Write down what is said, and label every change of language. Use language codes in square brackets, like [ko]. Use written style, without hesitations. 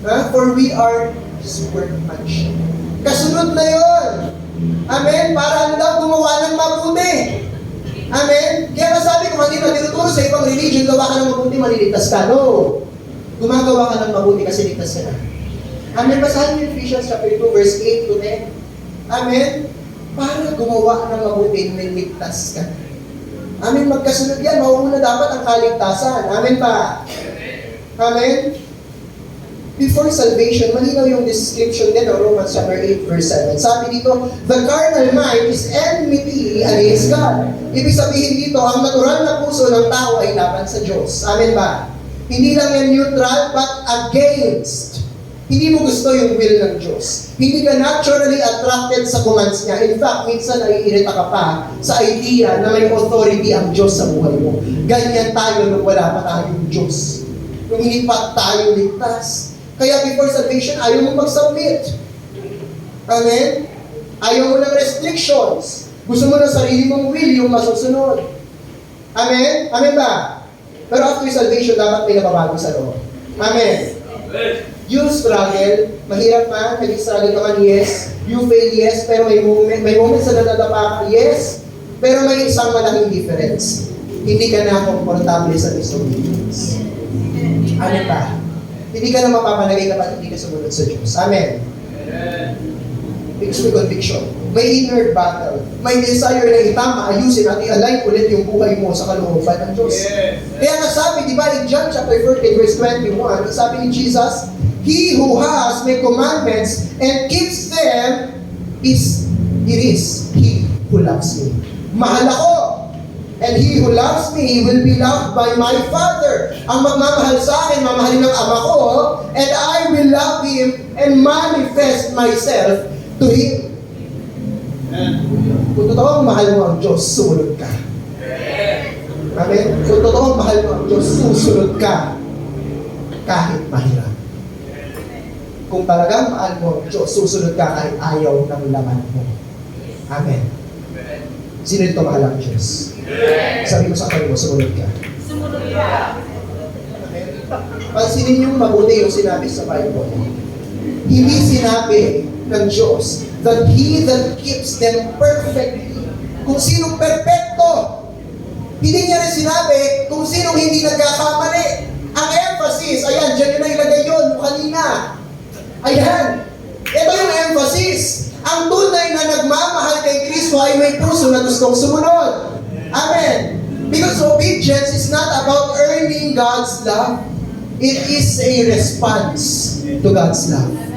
[en] For we are His workmanship. [tl] Kasunod na yun. Amen? Para ano daw gumawa ng mabuti. Amen? Kaya masabi ko, hindi na tinuturo sa ibang religion, gawa ka ng mabuti, maliligtas ka. No. Gumagawa ka ng mabuti kasi ligtas ka na. Amen? Basahin niyo Ephesians chapter 2, verse 8 to 10. Amen? Para gumawa ng mabuti, ligtas ka. Amen? Magkasunod yan. Mauuna dapat ang kaligtasan. Amen pa? Amen? Before salvation, malinaw yung description din ng Romans chapter 8, verse 7. Sabi dito, [en] the carnal mind is enmity against God. [tl] Ibig sabihin dito, ang natural na puso ng tao ay laban sa Diyos. Amen ba? Hindi lang yan neutral, [en] but against. [tl] Hindi mo gusto yung will ng Diyos. Hindi ka naturally attracted sa commands niya. In fact, minsan naiirita ka pa sa idea na may authority ang Diyos sa buhay mo. Ganyan tayo nung wala pa tayong Diyos. Nung hindi pa tayo ligtas. Kaya before salvation, ayaw mo mag-submit. Amen? Ayaw mo ng restrictions. Gusto mo ng sarili mong will yung masusunod. Amen? Amen ba? Pero after salvation, dapat may nababago sa loob. Amen? [en] You struggle, [tl] mahirap man, nag-struggle ka man, [en] yes. You fail, yes. [tl] Pero may moments na nadadapa ka, yes. Pero may isang malaking difference. Hindi ka na komportable sa disobedience. Amen ba? Hindi ka na mapapalagay kapag hindi ka sumunod sa Diyos. Amen. Because may conviction. May inner battle. May desire na itama, ayusin at i-align ulit yung buhay mo sa kalooban ng Diyos. Kaya nasabi, di ba, [en] in John chapter 14, verse 21, [tl] sabi ni Jesus, [en] He who has my commandments and keeps them it is He who loves me. [tl] Mahal ako. [en] And he who loves me will be loved by my Father. [tl] Ang magmamahal sa akin, mamahalin ng Ama ko, [en] and I will love him and manifest myself to him. [tl] Kung totoong mahal mo ang Diyos, sumunod ka. Amen? Kung totoong mahal mo ang Diyos, susunod ka. Kahit mahirap. Kung talagang mahal mo ang Diyos, susunod ka kahit ayaw ng laman mo. Amen. Sino dito mahal ang Diyos? Sabi mo sa akin mo, sumunod ka. Sumunod ka. Pansinin niyo mabuti yung sinabi sa Bible. Hindi sinabi ng Diyos [en] that He that keeps them perfectly. [tl] Kung sinong perfecto. Hindi niya rin sinabi kung sinong hindi nagkakamali. Ang emphasis, ayan, dyan yun na ilagay yun, kanina. Ayan. Ito yung emphasis. Ang tunay na nagmamahal kay Kristo ay may puso na gustong sumunod. Amen. [en] Because obedience is not about earning God's love. It is a response to God's love.